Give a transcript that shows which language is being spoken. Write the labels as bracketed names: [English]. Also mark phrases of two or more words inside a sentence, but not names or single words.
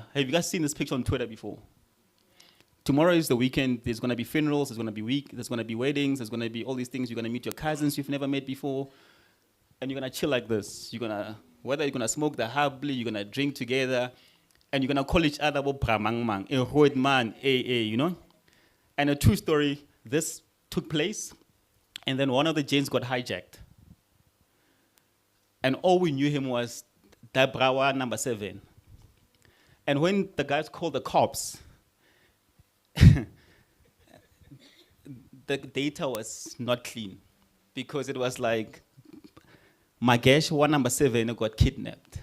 [English] Have you guys seen this picture on Twitter before? Tomorrow is the weekend. There's going to be funerals. There's going to be there's going to be weddings. There's going to be all these things. You're going to meet your cousins you've never met before. And you're going to chill like this. Whether you're going to smoke the habli, you're going to drink together, and you're going to call each other bramang mang, a hoid man, you know? And a true story, this took place, and then one of the Janes got hijacked. And all we knew him was Dabrawa number 7. And when the guys called the cops, the data was not clean, because it was like, Magesh, one number 7, got kidnapped.